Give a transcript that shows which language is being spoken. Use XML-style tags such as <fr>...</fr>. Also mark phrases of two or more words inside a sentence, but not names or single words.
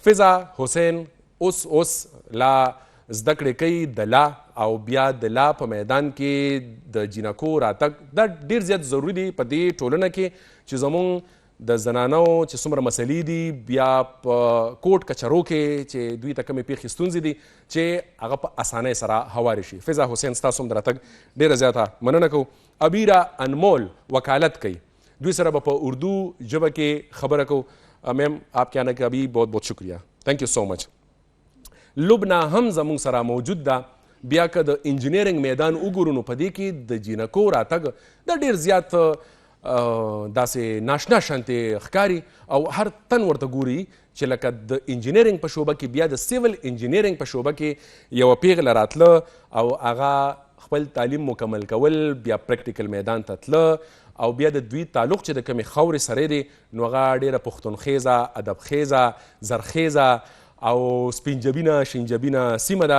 <ps>فضا حسین اوس لا زده کړې کوي د لا او بیا د لا په میدان کې د جینکو راتګ دا ډېر زیات ضروري دی په دې ټولنه کې چې زموږ د زنانو چې څومره مسلې دي بیا په کوټ کچرو کې چې دوی ته کمې پیښې ستونزې دي چې هغه په اسانۍ سره هوارې شي. فضا حسین ستاسو هم د راتګ ډېره زیاته مننه کوو. ابیرا انمول وکالت کوي، دوی سره به په اردو ژبه کې خبره کوو.</ps> <ur>میم آپ کے آنے کا بھی بہت بہت شکریہ،</ur> <en>thank you so much.</en> <ps>لبنا هم زموږ سره موجود ده. بیا که د انجینیرنګ میدان وګورو نو په دې کې د جینکو راتګ د ډېر زیات داسې ناشنا شانتې ښکاري او هر تن ورته ګوري چې لکه د انجینیرنګ په شعبه کې بیا د سیول انجینیرنګ په شعبه کې یوه پیغله راتله او هغه خپل تعلیم مکمل کول، بیا پریکټیکل میدان ته تله او بیا د دوی تعلق چې د کمې خاورې سره دی نو هغه ډېره پښتونخیزه، ادبخیزه، زرخیزه او سپینجبینه شینجبینه سیمه ده.</ps>